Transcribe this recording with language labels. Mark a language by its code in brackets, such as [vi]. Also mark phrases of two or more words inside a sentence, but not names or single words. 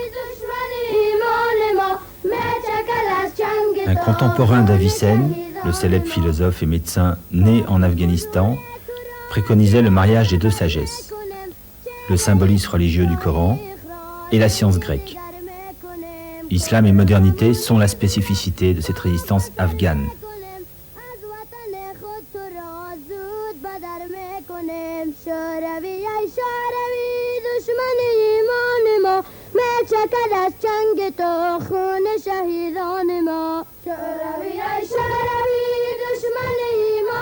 [fr] Un contemporain d'Avicenne, le célèbre philosophe et médecin né en Afghanistan, préconisait le mariage des deux sagesses, le symbolisme religieux du Coran et la science grecque. Islam et modernité sont la spécificité de cette résistance afghane. [fa] چکد از چنگ تو خون شهیدان ما شوروی ای شوروی دشمن